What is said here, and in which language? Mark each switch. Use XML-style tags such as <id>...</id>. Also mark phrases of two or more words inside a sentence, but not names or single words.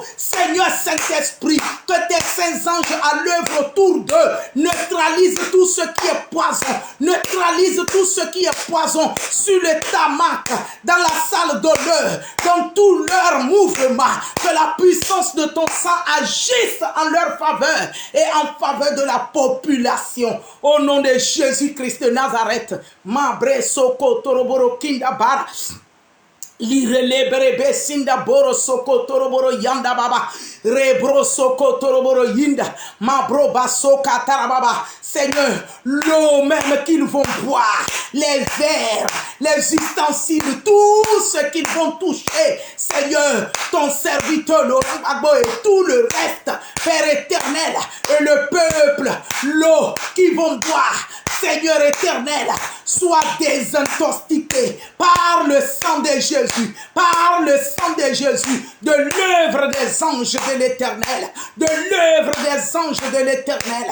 <fr>Seigneur Saint-Esprit, que tes saints anges à l'œuvre autour d'eux neutralisent tout ce qui est poison, sur le tarmac, dans la salle d'honneur, dans tout leur mouvement. Que la puissance de ton sang agisse en leur faveur et en faveur de la population. Au nom de Jésus-Christ de Nazareth. Mabre soko toroboro kinda bara. Lirele berebe sinda boro soko toroboro yanda baba. Rebro soko toroboro yinda. Mabro baso katara baba. Seigneur, l'eau même qu'ils vont boire, les verres, les ustensiles, tout ce qu'ils vont toucher. Seigneur, ton serviteur Laurent Gbagbo et tout le reste, Père éternel, et le peuple, l'eau qu'ils vont boire, Seigneur éternel, soit désintoxiqué par le sang de Jésus, par le sang de Jésus, de l'œuvre des anges de l'éternel, de l'œuvre des anges de l'éternel.</fr>